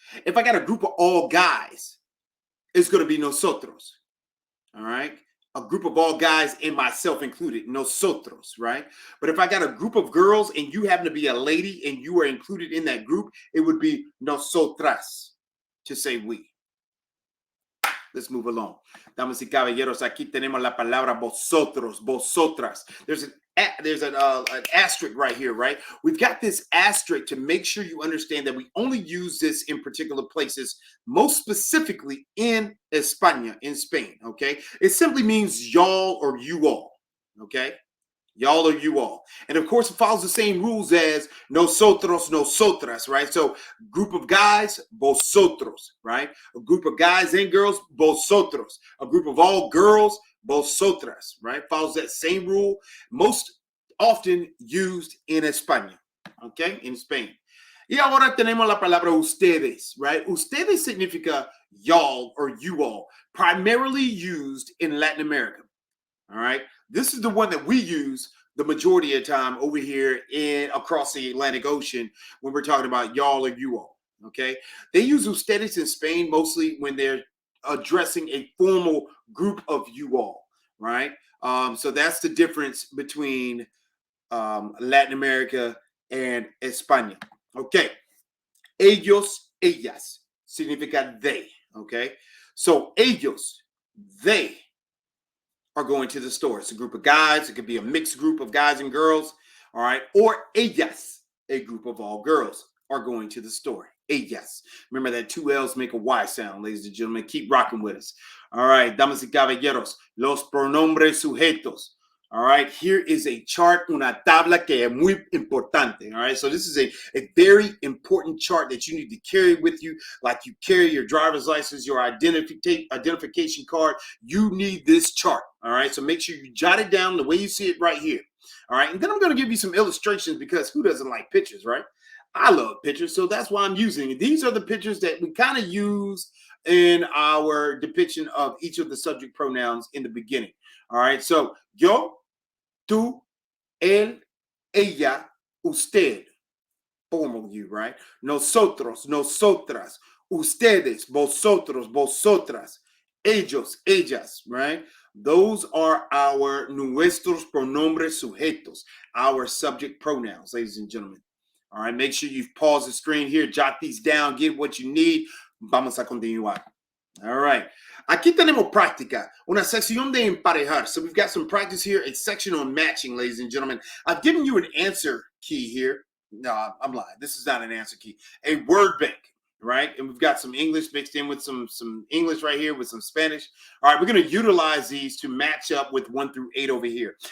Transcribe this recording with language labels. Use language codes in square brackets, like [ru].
[en] If I got a group of all guys, it's going to be nosotros. All right, a group of all guys and myself included, nosotros, right? But if I got a group of girls and you happen to be a lady and you are included in that group, it would be nosotras, to say we. Let's move along. [es] Damas y caballeros, aquí tenemos la palabra vosotros, vosotras. [en] There's an asterisk right here, right? We've got this asterisk to make sure you understand that we only use this in particular places, most specifically in España, in Spain, okay? It simply means y'all or you all, okay? Y'all or you all. And of course, it follows the same rules as nosotros, nosotras, right? So group of guys, vosotros, right? A group of guys and girls, vosotros. A group of all girls, vosotras, right? Follows that same rule, most often used in España, okay? In Spain. [es] Y ahora tenemos la palabra ustedes, right? Ustedes significa [en] y'all or you all, primarily used in Latin America, all right? This is the one that we use the majority of the time over here across the Atlantic Ocean when we're talking about y'all or you all, okay? They use ustedes in Spain mostly when they're addressing a formal group of you all, right? So that's the difference between Latin America and España, okay? [es] Ellos, ellas, significa [en] they, okay? So ellos, they are going to the store. It's a group of guys. It could be a mixed group of guys and girls, all right? Or ellas, a group of all girls, are going to the store. Ellas. Remember that two L's make a Y sound, ladies and gentlemen. Keep rocking with us. All right, [es] damas y caballeros, los pronombres sujetos. [en] All right, here is a chart, [es] una tabla que es muy importante. [en] All right, so this is a very important chart that you need to carry with you like you carry your driver's license, your identification card. You need this chart. All right, so make sure you jot it down the way you see it right here. All right, and then I'm going to give you some illustrations because who doesn't like pictures, right? I love pictures, so that's why I'm using it. These are the pictures that we kind of use in our depiction of each of the subject pronouns in the beginning. All right, so yo, tú, él, ella, usted, formal you, right? [es] Nosotros, nosotras, ustedes, vosotros, vosotras, ellos, ellas, right? [en] Those are our [es] nuestros pronombres sujetos, [en] our subject pronouns, ladies and gentlemen. All right, make sure you've paused the screen here, jot these down, get what you need. [es] Vamos a continuar. [en] All right. [es] Aquí tenemos práctica, una sección de emparejar. [en] So we've got some practice here, a section on matching, ladies and gentlemen. I've given you an answer key here. No, I'm lying. This is not an answer key. A word bank, right? And we've got some English mixed in with some English right here with some Spanish. All right, we're going to utilize these to match up with 1 through 8 over here.